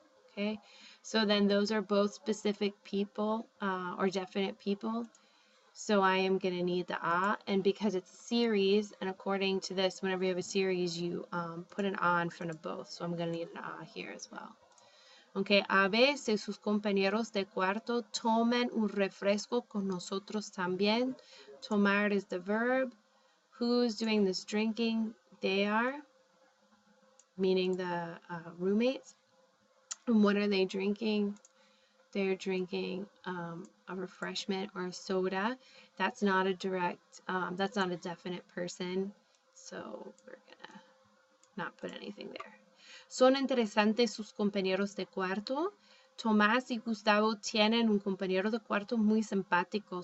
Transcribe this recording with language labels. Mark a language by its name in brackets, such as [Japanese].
[English] Okay, so then those are both specific people or definite people. So I am going to need the a, and because it's a series, and according to this, whenever you have a series, you put an a in front of both. So I'm going to need an a here as well. [Spanish] Okay, a veces sus compañeros de cuarto toman un refresco con nosotros también. [English] Tomar is the verb. Who's doing this drinking? They are, meaning the roommates. And what are they drinking? They're drinking a refreshment or a soda. That's not a direct, that's not a definite person. So we're gonna not put anything there. [Spanish] Son interesantes sus compañeros de cuarto. Tomás y Gustavo tienen un compañero de cuarto muy simpático.